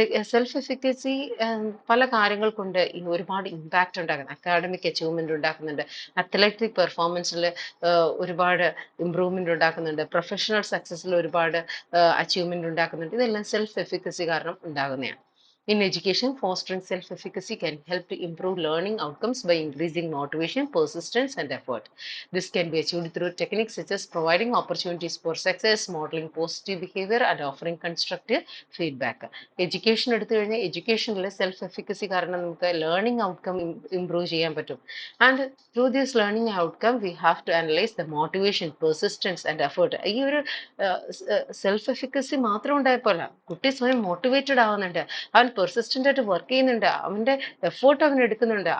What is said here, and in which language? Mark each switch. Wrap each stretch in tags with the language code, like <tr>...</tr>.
<ml>Self efficacy പല കാര്യങ്ങൾ കൊണ്ട് ഒരുപാട് ഇമ്പാക്റ്റ് ഉണ്ടാകുന്നു. അക്കാഡമിക് അച്ചീവ്മെന്റ് ഉണ്ടാക്കുന്നുണ്ട്, അത്ലറ്റിക് പെർഫോമൻസിൽ ഒരുപാട് ഇമ്പ്രൂവ്മെന്റ് ഉണ്ടാക്കുന്നുണ്ട്, പ്രൊഫഷണൽ സക്സസിൽ ഒരുപാട് അച്ചീവ്മെന്റ് ഉണ്ടാക്കുന്നുണ്ട്. ഇതെല്ലാം സെൽഫ് എഫിക്കസി കാരണം ഉണ്ടാകുന്നതാണ്.</ml> <en>In education, fostering self-efficacy can help to improve learning outcomes by increasing motivation, persistence, and effort. This can be achieved through techniques such as providing opportunities for success, modeling positive behavior, and offering constructive feedback.</en> <ml>Education എടുത്തു കഴിഞ്ഞാൽ എഡ്യൂക്കേഷനിൽ self efficacy കാരണം നമുക്ക് learning outcome improve ചെയ്യാൻ പറ്റും.</ml> <en>And through this learning outcome we have to analyse the motivation, persistence and effort.</en> <ml>ഈ ഒരു self efficacy മാത്രം ഉണ്ടായപ്പോഴല്ല, കുട്ടി സ്വയം മോട്ടിവേറ്റഡ് ആവുന്നുണ്ട്, അവൻ പെർസിസ്റ്റന്റ് ആയിട്ട് വർക്ക് ചെയ്യുന്നുണ്ട്, അവന്റെ എഫേർട്ട് അവൻ എടുക്കുന്നുണ്ട്.</ml>